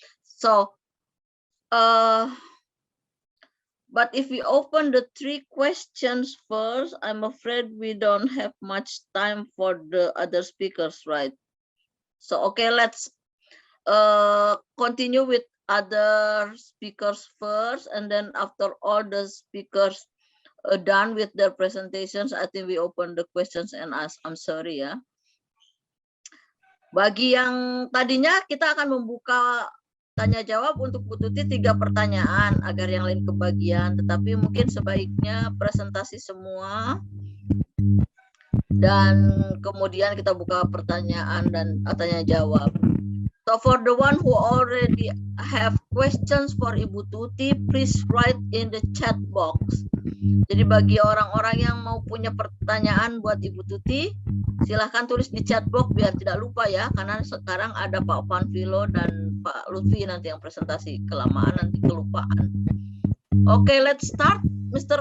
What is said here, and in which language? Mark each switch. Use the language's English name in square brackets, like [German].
[English] So, but if we open the 3 questions first, I'm afraid we don't have much time for the other speakers, right? So, okay, let's continue with other speakers first, and then after all the speakers done with their presentations, I think we open the questions and ask. I'm sorry ya. [Indonesian] Bagi yang tadinya kita akan membuka tanya jawab untuk Bu Tuti 3 pertanyaan agar yang lain kebagian, tetapi mungkin sebaiknya presentasi semua dan kemudian kita buka pertanyaan dan tanya jawab. [English] So for the one who already have questions for Ibu Tuti, please write in the chat box. [Indonesian] Jadi bagi orang-orang yang mau punya pertanyaan buat Ibu Tuti, silahkan tulis di chat box biar tidak lupa ya, karena sekarang ada Pak Vanvilo dan Pak Lutfi nanti yang presentasi, kelamaan nanti kelupaan. [English] Okay, let's start. Mr.